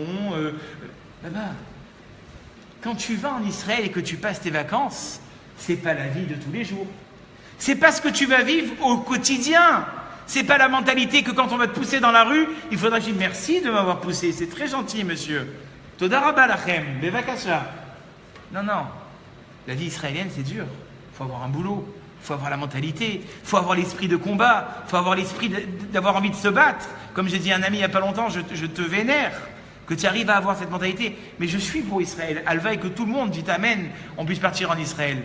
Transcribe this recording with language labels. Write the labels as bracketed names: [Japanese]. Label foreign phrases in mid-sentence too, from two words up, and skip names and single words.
[French] Là-bas. Quand tu vas en Israël et que tu passes tes vacances, c'est pas la vie de tous les jours. C'est pas ce que tu vas vivre au quotidien. C'est pas la mentalité que quand on va te pousser dans la rue, il faudra dire merci de m'avoir poussé. C'est très gentil, monsieur. [Hebrew] תודה רבה לכם, בבקשה. [French] Non. La vie israélienne, c'est dur. Il faut avoir un boulot. Il faut avoir la mentalité, il faut avoir l'esprit de combat, il faut avoir l'esprit d'avoir envie de se battre. Comme j'ai dit à un ami il n'y a pas longtemps, je te vénère, que tu arrives à avoir cette mentalité. Mais je suis pour Israël. Alva et que tout le monde dit Amen, on puisse partir en Israël.